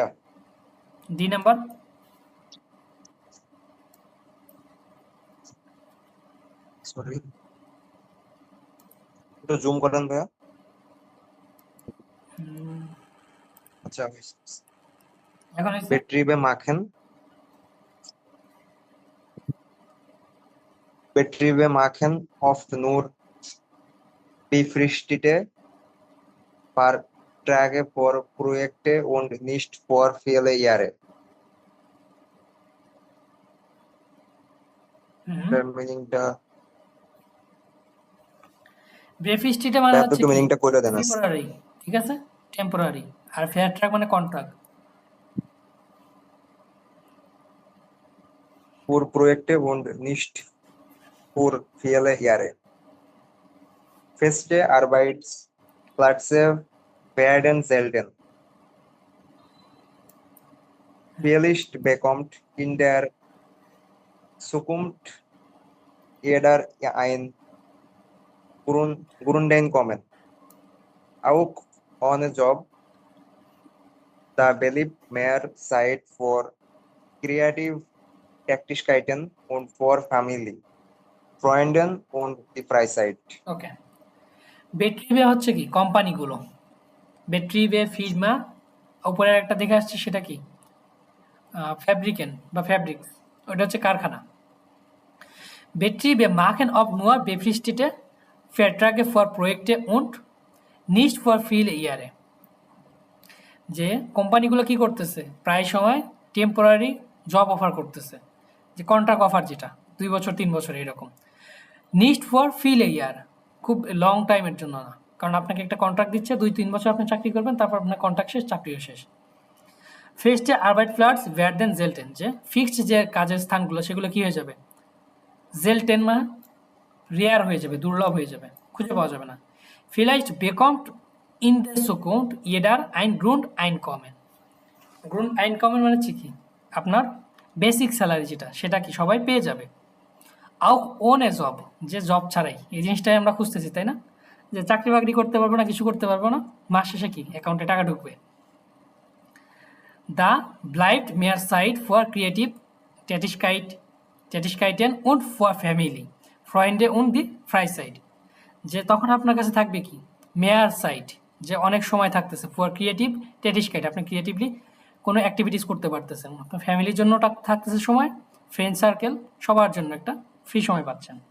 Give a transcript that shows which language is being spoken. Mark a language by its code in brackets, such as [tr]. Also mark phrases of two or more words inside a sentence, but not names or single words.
[bn] ডি নাম্বার। সরি, একটু জুম করেন ভাইয়া। আচ্ছা, এখন [de] Betriebe machen oft nur befristete Verträge für Projekte und nicht für viele Jahre. [bn] মিনিংটা বেফিস্টিটা মানে হচ্ছে একটু মিনিংটা কইরা দেন। টেম্পোরারি, ঠিক আছে, টেম্পোরারি। আর ফেয়ার ট্র্যাক মানে কন্ট্রাক্ট। [de] Für Projekte und nicht für viele Jahre. Feste Arbeitsplätze werden selten. Vielleicht bekommt in der Zukunft jeder ein Grundeinkommen. Auch ohne Job, da bleibt mehr Zeit für kreative Tätigkeiten und für Family, Freunden und die Freizeit. [bn] ওকে, বেট্রিবে হচ্ছে কি কোম্পানিগুলো, [de] Betriebe Firma, [bn] উপরে একটা দেখে আসছে সেটা কি ফ্যাব্রিকেন বা ফ্যাব্রিক্স, ওটা হচ্ছে কারখানা। [de] Betriebe machen oft nur befristete Verträge für Projekte und nicht für viele Jahre, [bn] যে কোম্পানিগুলো কি করতেছে প্রায় সময় টেম্পোরারি জব অফার করতেছে, যে কন্ট্রাক্ট অফার যেটা 2 বছর 3 বছর এরকম। [de] nicht für viele Jahre, [bn] খুব লং টাইমের জন্য না, কারণ আপনাকে একটা কন্ট্রাক্ট দিচ্ছে 2-3 বছর আপনি চাকরি করবেন, তারপর আপনার কন্ট্রাক্ট শেষ, চাকরিও শেষ। [de] feste Arbeitsplätze werden selten, [bn] যে ফিক্সড যে কাজের স্থানগুলো সেগুলো কি হয়ে যাবে selten মানে রেয়ার হয়ে যাবে, দুর্লভ হয়ে যাবে, খুঁজে পাওয়া যাবে না। [de] Vielleicht bekommt in der Zukunft jeder ein Grundeinkommen. [bn] Grundeinkommen মানে হচ্ছে কি আপনার বেসিক স্যালারি যেটা, সেটা কি সবাই পেয়ে যাবে। [de] Auch ohne Job, [bn] যে জব ছাড়াই, এই জিনিসটাই আমরা খুঁজতেছি তাই না, যে চাকরি বাকরি করতে পারবো না, কিছু করতে পারবো না, মাস শেষে কি অ্যাকাউন্টে টাকা ঢুকবে। [de] da bleibt mehr Zeit für kreative Tätigkeiten und for Family, Freunde und die Freizeit, [bn] যে তখন আপনার কাছে থাকবে কি [de] mehr Zeit, [bn] যে অনেক সময় থাকতেছে, [de] für kreative Tätigkeit, [bn] আপনি ক্রিয়েটিভলি কোনো অ্যাক্টিভিটিস করতে পারতেছেন, আপনার ফ্যামিলির জন্য থাকতেছে সময়, [en] friend circle [bn] সবার জন্য একটা ফ্রি সময় পাচ্ছেন।